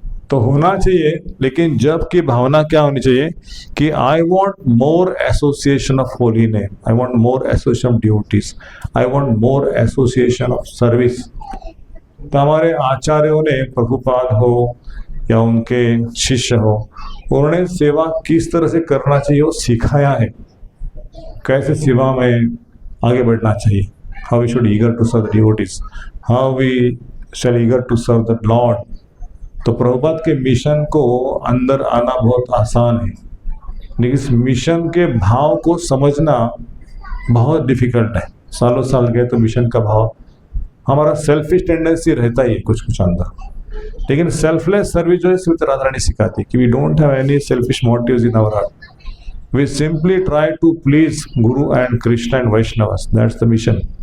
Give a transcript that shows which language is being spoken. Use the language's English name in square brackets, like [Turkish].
[Hindi] तो होना चाहिए, लेकिन जब की भावना क्या होनी चाहिए कि [English] I want more association of holy name, I want more association of duties, I want more association of service. [Hindi] तो हमारे आचार्यों ने, प्रभुपाद हो या उनके शिष्य हो, उन्होंने सेवा किस तरह से करना चाहिए वो सिखाया है, कैसे सेवा में आगे बढ़ना चाहिए। [English] How we should eager to serve the devotees, how we shall eager to serve the Lord। [Hindi] तो प्रभुपाद के मिशन को अंदर आना बहुत आसान है, लेकिन इस मिशन के भाव को समझना बहुत डिफिकल्ट है। सालों साल गए तो मिशन का भाव, हमारा सेल्फिश टेंडेंसी रहता ही है कुछ कुछ अंदर, लेकिन सेल्फलेस सर्विस जो है श्रीमती राधा रानी सिखाती है कि [English] We don't have any selfish motives in our heart, we simply try to please guru and Krishna and Vaishnavas, that's the mission.